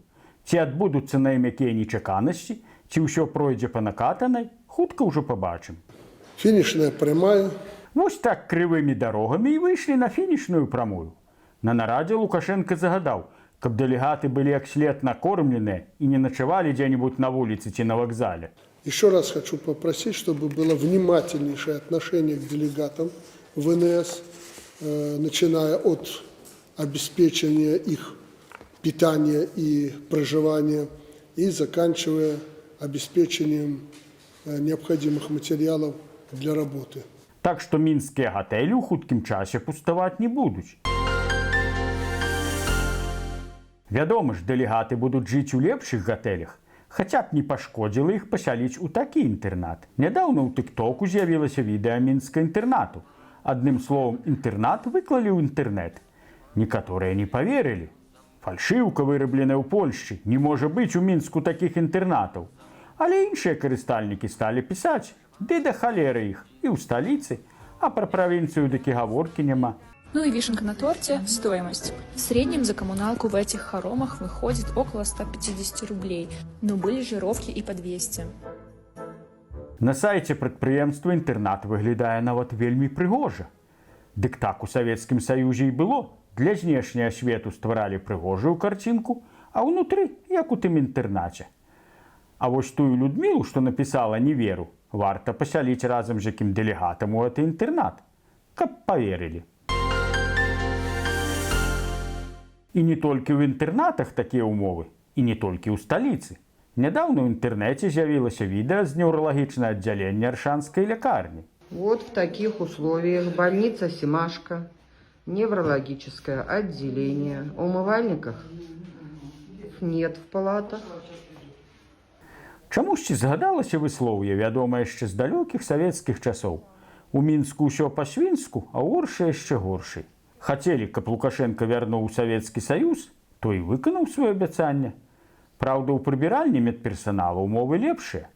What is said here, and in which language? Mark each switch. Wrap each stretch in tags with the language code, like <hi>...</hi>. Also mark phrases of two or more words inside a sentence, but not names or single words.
<be>Ці адбудуцца на ім якія нечаканасці, ці ўсё пройдзе па накатанай, хутка ўжо пабачым. Фінішная прямая. Вось так крывымі дарогамі і выйшлі на фінішную прамую. На нарадзе Лукашенко загадаў, каб дэлегаты былі як след накормленыя і не начавалі дзе-нибудь на вуліцы ці на вакзале.</be> <ru>Еще раз хочу попросить, чтобы было внимательнейшее отношение к делегатам ВНС, начиная от обеспечения их питания и проживания и заканчивая обеспечением необходимых материалов для работы.</ru> <be>Так што мінскія гатэлі ў хуткім часе пуставаць не будуць. Вядома ж, дэлегаты будуць жыць у лепшых гатэлях, хаця б не пашкодзіла іх пасяліць у такі інтэрнат. Нядаўна ў тык-току з'явілася відэа мінска інтэрнату. Адным словам, інтэрнат выклалі ў інтэрнэт. Некаторыя не паверылі. Фальшыўка, вырабленая ў Польшчы, не можа быць у Мінску такіх інтэрнатаў. Але іншыя карыстальнікі сталі пісаць, ды да халеры іх, і ў сталіцы, а пра правінцыю дык і гаворкі няма.</be> <ru>Ну и вишенка на торте – стоимость. В среднем за коммуналку в этих хоромах выходит около 150 рублей, но были жировки и по 200.</ru> <be>На сайце прадпрыемства інтэрнат выглядае нават вельмі прыгожа. Дык так у Савецкім Саюзе і было. Для знешняга свету стваралі прыгожую карцінку, а ўнутры, як у тым інтэрнаце. А вось тую Людмілу, што напісала «Не веру», варта пасяліць разам з якім дэлегатам у гэты інтэрнат, каб паверылі. І не толькі ў інтэрнатах такія ўмовы, і не толькі ў сталіцы. Нядаўна ў інтэрнэце з'явілася відэа з неўралагічнага аддзялення Аршанскай лякарні.</be> <ru>Вот в таких условиях больница Семашко, неврологическое отделение, умывальников нет в палатах.</ru> <be>Чамусьці згадалася выслоўе, вядомае яшчэ з далёкіх савецкіх часоў. У Мінску ўсё па-свінску, а ў Оршы яшчэ горшай. Хацелі, каб Лукашенко вярнуў Савецкі Саюз, то і выканаў сваё абяцанне. Праўда, у прыбіральні медперсанала ўмовы лепшыя.</be>